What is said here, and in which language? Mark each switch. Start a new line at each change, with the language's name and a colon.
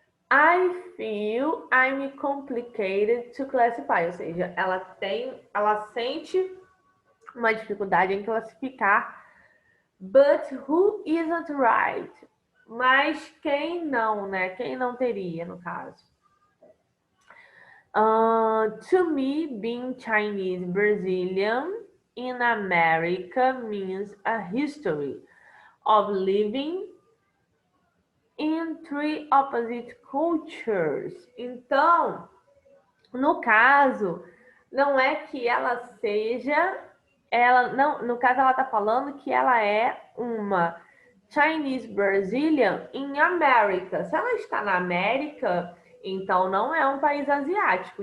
English: I feel I'm complicated to classify,
Portuguese: ou seja, ela sente uma dificuldade em classificar,
English: but who isn't right?
Portuguese: Mas quem não, né? Quem não teria, no caso?
English: To me, being Chinese Brazilian in America means a history of living in three opposite cultures.
Portuguese: Então, no caso, não é que ela seja, ela não, no caso ela está falando que ela é uma Chinese Brazilian em América. Se ela está na América, então não é um país asiático.